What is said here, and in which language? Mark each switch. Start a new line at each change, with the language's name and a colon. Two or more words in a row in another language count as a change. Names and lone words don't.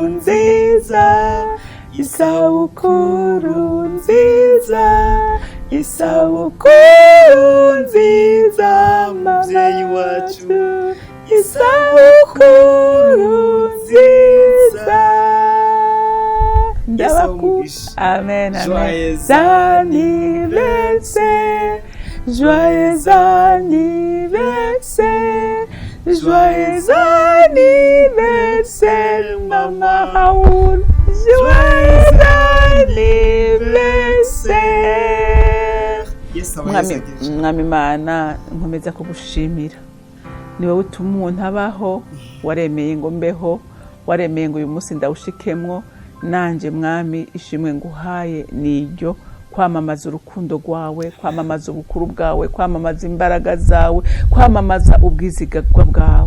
Rundi: nziza, isabukuru nziza, isabukuru nziza muvyeyi wacu, isabukuru nziza. Ndabakugisha. Amen, amen.
French: Joyeux anniversaire, joyeux anniversaire, joyeux anniversaire, Mama Raoul, joyeux anniversaire.
Rundi: Mwami Imana, nkomeza kugushimira. Ni wowe utuma umuntu abaho, waremeye ngo mbeho, waremeye ngo uyu munsi ndawushikemwo. Nanje Mwami, ishimwe nguhaye niryo kwamamaza urukundo rwawe, kwamamaza ubukuru bwawe, kwamamaza imbaraga zawe, kwamamaza ubwizigagwa bwawe.